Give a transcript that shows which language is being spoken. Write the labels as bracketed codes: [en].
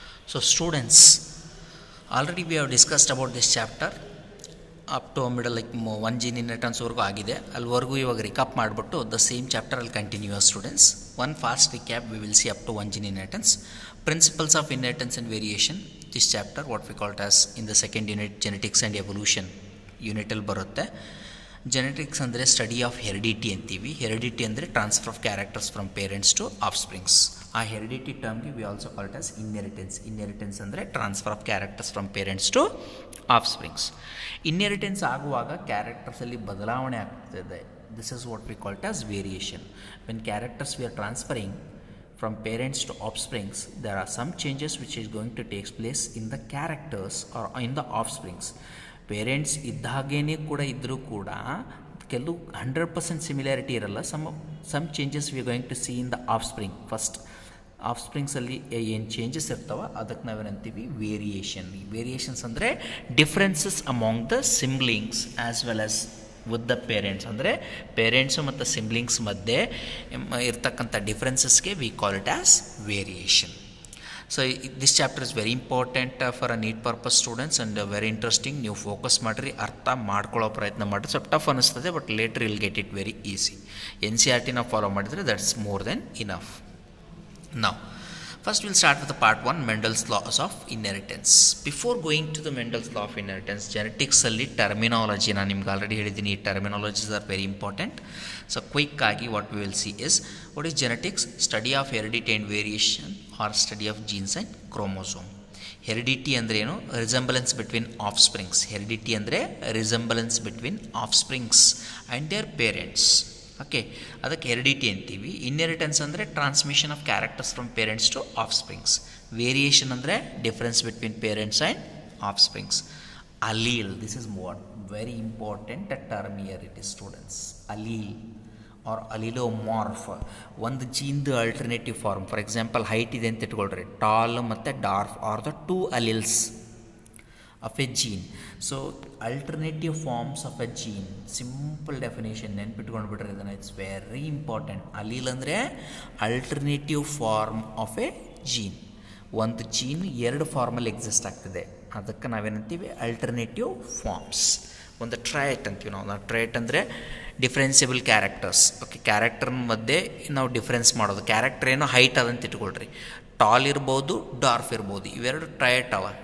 [en] So students, already we have discussed about this chapter up to middle like one gene inheritance [kn] ವರೆಗೂ ಆಗಿದೆ. ಅಲ್ಲಿವರೆಗೂ ಇವಾಗ ರಿಕಾಪ್ ಮಾಡಿಬಿಟ್ಟು [en] the same chapter [kn] ಅಲ್ಲಿ [en] Continue students. One fast recap we will see up to one gene inheritance. Principles of inheritance and variation. This chapter what we call it as in the second unit genetics and evolution [kn] unit ಅಲ್ಲಿ ಬರುತ್ತೆ. [en] genetics [kn] ಅಂದರೆ [en] study of heredity [kn] ಅಂತೀವಿ. [en] Heredity ಅಂದರೆ transfer of characters from parents to offsprings. [kn] ಆ heredity ಟರ್ಮ್ಗೆ [en] We also call it as inheritance. Inheritance [kn] ಅಂದರೆ [en] Transfer of characters from parents to offsprings. [kn] Inheritance ಆಗುವಾಗ ಕ್ಯಾರೆಕ್ಟರ್ಸಲ್ಲಿ ಬದಲಾವಣೆ ಆಗ್ತದೆ. [en] This is what we call it as variation. When characters we are transferring from parents to offsprings, there are some changes which is going to take place in the characters or in the offsprings. [kn] Parents ಇದ್ದಾಗೇನೆ ಕೂಡ ಇದ್ದರೂ ಕೂಡ ಕೆಲವು 100% similarity ಇರಲ್ಲ. [en] Some changes we going to see in the offspring. First ಆಫ್ ಸ್ಪ್ರಿಂಗ್ಸಲ್ಲಿ [kn] ಏನು changes ಇರ್ತಾವೆ ಅದಕ್ಕೆ ನಾವೇನಂತೀವಿ [en] Variation. Variations [kn] ಅಂದರೆ [en] Differences among the siblings as well as with the parents. [kn] ಅಂದರೆ ಪೇರೆಂಟ್ಸು ಮತ್ತು ಸಿಬ್ಲಿಂಗ್ಸ್ ಮಧ್ಯೆ ಇರ್ತಕ್ಕಂಥ ಡಿಫ್ರೆನ್ಸಸ್ಗೆ [en] we call it as [kn] variation. [en] So this chapter is very important for a NEET purpose students and very interesting. [kn] ನೀವು focus ಮಾಡಿರಿ, ಅರ್ಥ ಮಾಡ್ಕೊಳ್ಳೋ ಪ್ರಯತ್ನ ಮಾಡಿರಿ. ಸ್ವಲ್ಪ ಟಫ್ ಅನ್ನಿಸ್ತದೆ [en] But later will get it very easy. NCERT [kn] ನಾವು ಫಾಲೋ ಮಾಡಿದರೆ [en] That's more than enough. Now, first we'll start with the part 1, Mendel's laws of inheritance. Before going to the Mendel's law of inheritance, genetics ಅಲ್ಲಿ terminology [kn] ನಾನು ನಿಮ್ಗೆ already ಹೇಳಿದ್ದೀನಿ. [en] ಈ terminologies are very important. So quick ಆಗಿ what we will see is what is genetics? Study of heredity and variation or study of genes and chromosome. Heredity [kn] ಅಂದರೆ ಏನು? [en] Resemblance between offsprings. Heredity [kn] ಅಂದರೆ [en] Resemblance between offsprings and their parents. Okay, [kn] ಅದಕ್ಕೆ heredity ಅಂತೀವಿ. [en] inheritance [kn] ಅಂದರೆ [en] Transmission of characters from parents to offsprings. Variation [kn] ಅಂದರೆ [en] Difference between parents and offsprings. Allele, this is what very important term here it is students. Allele or allelomorph, [kn] ಒಂದು ಜೀನ್ದು [en] Alternative form. For example height [kn] ಇದೆ ಅಂತ ಇಟ್ಕೊಳ್ರಿ, [en] tall [kn] ಮತ್ತು [en] Dwarf are the two alleles of a gene. So alternative forms of a gene, simple definition [kn] ನೆನ್ಪಿಟ್ಕೊಂಡು ಬಿಟ್ರೆ ಇದನ್ನು, [en] It's very important. Allele [kn] ಅಂದರೆ [en] Alternative form of a gene. [kn] ಒಂದು gene ಎರಡು ಫಾರ್ಮಲ್ಲಿ exist ಆಗ್ತದೆ, ಅದಕ್ಕೆ ನಾವೇನಂತೀವಿ ಅಲ್ಟರ್ನೇಟಿವ್ ಫಾರ್ಮ್ಸ್. ಒಂದು ಟ್ರೈಟ್ ಅಂತೀವಿ ನಾವು. ಟ್ರೈಟ್ ಅಂದರೆ [en] Differentiable characters. [kn] ಓಕೆ, ಕ್ಯಾರೆಕ್ಟರ್ ಮಧ್ಯೆ ನಾವು ಡಿಫ್ರೆನ್ಸ್ ಮಾಡೋದು. ಕ್ಯಾರೆಕ್ಟರ್ ಏನೋ ಹೈಟ್ ಅದಂತ ಇಟ್ಕೊಳ್ರಿ, ಟಾಲ್ ಇರ್ಬೋದು, ಡಾರ್ಫ್ ಇರ್ಬೋದು, ಇವೆರಡು ಟ್ರೈಟ್ ಅವ.